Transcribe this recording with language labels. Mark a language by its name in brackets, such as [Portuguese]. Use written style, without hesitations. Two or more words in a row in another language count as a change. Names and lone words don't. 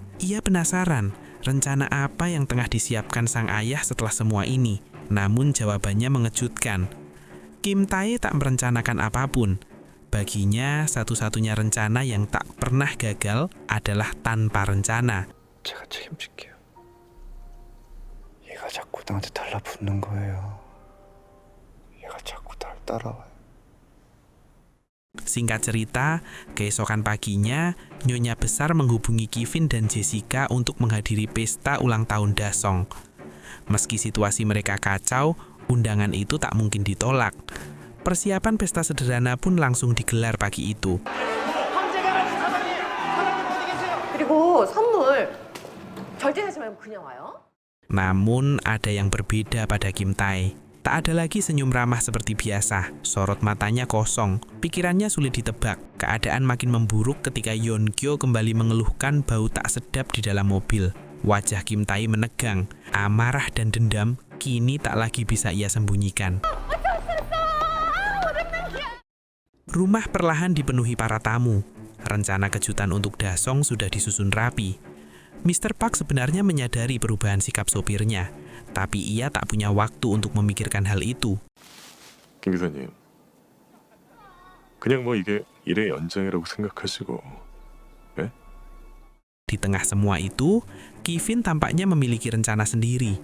[Indonesian] Ia penasaran, rencana apa yang tengah disiapkan sang ayah setelah semua ini. Namun jawabannya mengejutkan. Kim Tae tak merencanakan apapun. Baginya, satu-satunya rencana yang tak pernah gagal adalah tanpa rencana. [Korean] 제가 책임질게요. 얘가 자꾸 나한테 달라붙는 거예요. 얘가 자꾸 날 따라와요. [Indonesian] Singkat cerita, keesokan paginya, Nyonya Besar menghubungi Kevin dan Jessica untuk menghadiri pesta ulang tahun Dasong. Meski situasi mereka kacau, undangan itu tak mungkin ditolak. Persiapan pesta sederhana pun langsung digelar pagi itu. [Korean] 그리고 선물 절대 사지 말고 그냥 와요. [Indonesian] Namun ada yang berbeda pada Kim Tae. Tak ada lagi senyum ramah seperti biasa. Sorot matanya kosong. Pikirannya sulit ditebak. Keadaan makin memburuk ketika Yeon-kyo kembali mengeluhkan bau tak sedap di dalam mobil. Wajah Kim Tae menegang. Amarah dan dendam kini tak lagi bisa ia sembunyikan. Rumah perlahan dipenuhi para tamu. Rencana kejutan untuk Dasong sudah disusun rapi. Mr. Park sebenarnya menyadari perubahan sikap sopirnya, tapi ia tak punya waktu untuk memikirkan hal itu. [Korean] 김 기사님, 그냥 뭐 이게 일의 연장이라고 생각하시고, 예? [Indonesian] Di tengah semua itu, Kevin tampaknya memiliki rencana sendiri.